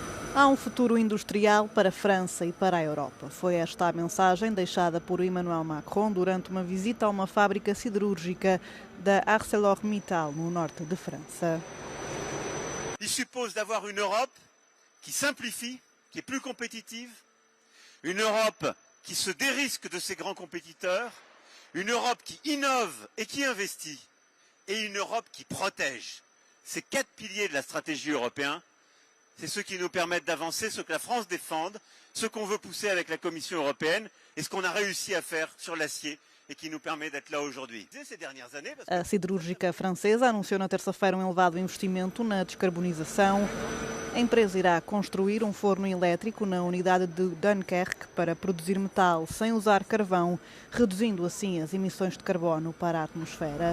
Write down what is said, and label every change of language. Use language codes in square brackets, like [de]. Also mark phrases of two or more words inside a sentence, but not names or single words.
[pt] Há um futuro industrial para a França e para a Europa. Foi esta a mensagem deixada por Emmanuel Macron durante uma visita a uma fábrica siderúrgica da ArcelorMittal, no norte de França. [fr] Il suppose d'avoir une Europe qui simplifie, qui est plus compétitive, une Europe qui se dérisque de ses grands compétiteurs, une Europe qui innove et qui investit, et une Europe qui protège. Ces 4 piliers de la stratégie européenne, c'est ceux qui nous permettent d'avancer, ce que la France défende, ce qu'on veut pousser avec la Commission européenne et ce qu'on a réussi à faire sur l'acier et qui nous permet d'être là aujourd'hui. Ces dernières années, [pt] A siderúrgica francesa anunciou na terça-feira um elevado investimento na descarbonização. A empresa irá construir um forno elétrico na unidade de Dunkerque para produzir metal sem usar carvão, reduzindo assim as emissões de carbono para a atmosfera.